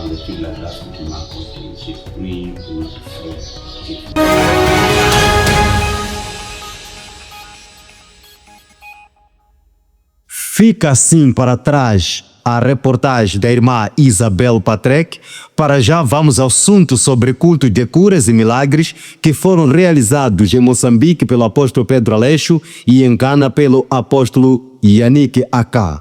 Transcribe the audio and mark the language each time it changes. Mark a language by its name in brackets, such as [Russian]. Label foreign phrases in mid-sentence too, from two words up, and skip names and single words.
[French] toute la grâce que tu m'as accordée. J'ai prié pour notre frère. [Portuguese] Fica assim para trás a reportagem da irmã Isabel Patrick. Para já vamos ao assunto sobre culto de curas e milagres que foram realizados em Moçambique pelo apóstolo Pedro Aleixo e em Gana pelo apóstolo Yannick Aka.